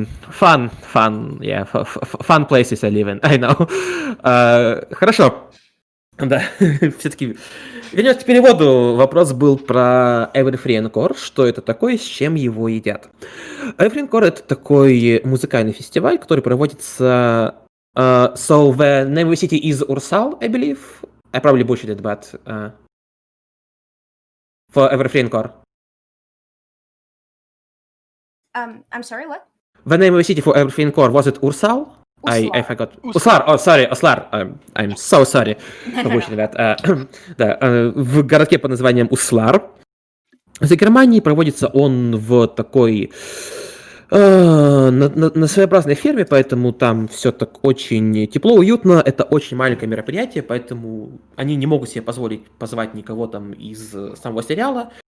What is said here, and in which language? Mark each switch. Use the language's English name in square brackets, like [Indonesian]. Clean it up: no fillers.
[English] Fun, yeah, fun places I live in, I know. [Russian] Хорошо. Да, все-таки вернемся к переводу. Вопрос был про Everything Core, что это такое, с чем его едят. Everything Core — это такой музыкальный фестиваль, который проводится... [English] so the name of the city is Ursal, I believe. I probably butchered it, but... for Everything Core. I'm sorry, what? The name of the city for Everything Core, was it Ursal? I forgot. Uslar. Oh, sorry, Uslar. I'm so sorry for butchering that. [Russian] Да, в городке под названием Услар. За Германией проводится он в такой... на своеобразной ферме, поэтому там все так очень тепло, уютно. Это очень маленькое мероприятие, поэтому они не могут себе позволить позвать никого там из самого сериала.